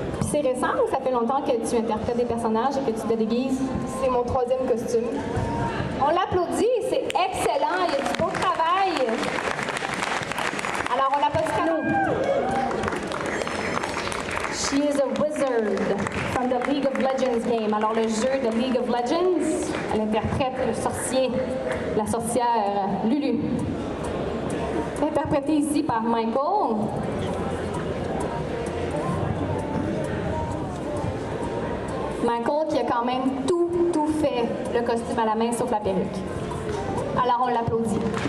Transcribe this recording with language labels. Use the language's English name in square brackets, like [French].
[French] C'est récent ou ça fait longtemps que tu interprètes des personnages et que tu te déguises? C'est mon 3e costume. On l'applaudit, c'est excellent, il y a du beau travail. Alors, on l'applaudit à nous. [English] She is a wizard from the League of Legends game. [French] Alors, le jeu de League of Legends, elle interprète le sorcier, la sorcière Lulu. Interprétée ici par Michael. Michael qui a quand même tout fait le costume à la main sauf la perruque. Alors on l'applaudit.